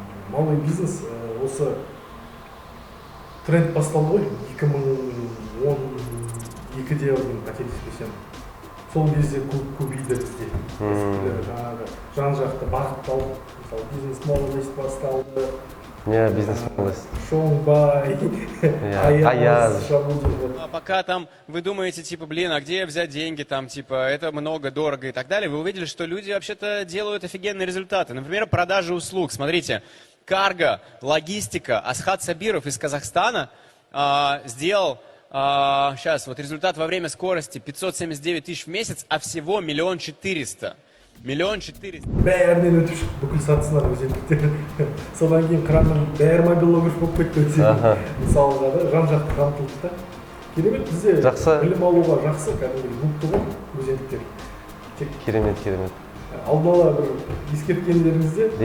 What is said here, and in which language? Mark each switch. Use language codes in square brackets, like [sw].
[kk] Малый бизнес осы тренд басталды ғой, 2012-де орын қателеспесем. Сол кезде көбейді бізде. Жаңағы жан-жақты бағытталып, мысалы бизнес-молодость басталды. Бизнес-молодость. Шоңбай, Аяз, Шабудин. [ru] Пока там вы думаете, типа, блин, а где взять деньги, там, типа, это много, дорого и так далее, вы увидели, что люди вообще-то делают офигенные результаты. Например, продажи услуг. Смотрите. Карго, логистика. Асхат Сабиров из Казахстана сделал, сейчас, вот результат во время скорости 579 тысяч в месяц, а всего 1 400 000. 1 400 000. [kk] Бәрінен өтіп шықты, бүкіл сатысынан өзендіктер. Содан кейін қыраннан бәрі мобилограф болып кетті өтсе. Мысалы, жан-жақты қамтылды да. Керемет, бізде білім алуға жақсы, кәдімгі бұлтты ғой өзендіктер. Керемет. Алдын бір ескерткендеріңізде?